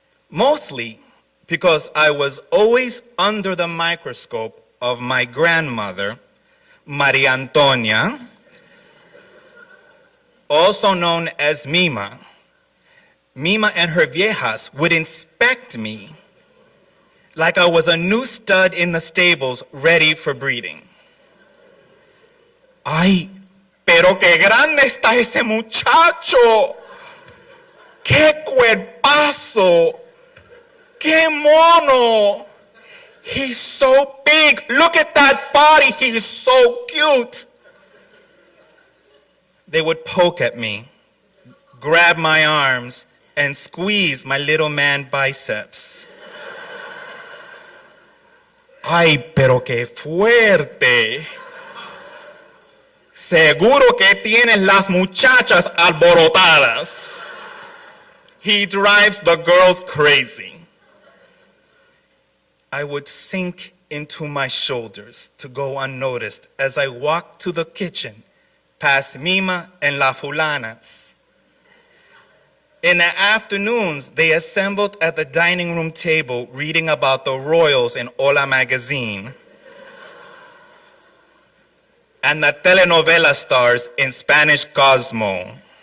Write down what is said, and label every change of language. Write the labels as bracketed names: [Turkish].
[English] Mostly because I was always under the microscope of my grandmother, Maria Antonia, also known as Mima. Mima and her viejas would inspect me like I was a new stud in the stables ready for breeding. [Spanish] ¡Ay, pero qué grande está ese muchacho! ¡Qué cuerpazo! ¡Qué mono! [English] He's so big. Look at that body. He's so cute. They would poke at me, grab my arms, and squeeze my little man biceps. [Spanish] ¡Ay, pero qué fuerte! Seguro que tienes las muchachas alborotadas. [English] He drives the girls crazy. I would sink into my shoulders to go unnoticed as I walked to the kitchen past Mima and La Fulanas. In the afternoons, they assembled at the dining room table reading about the royals in Hola magazine and the telenovela stars in Spanish Cosmo.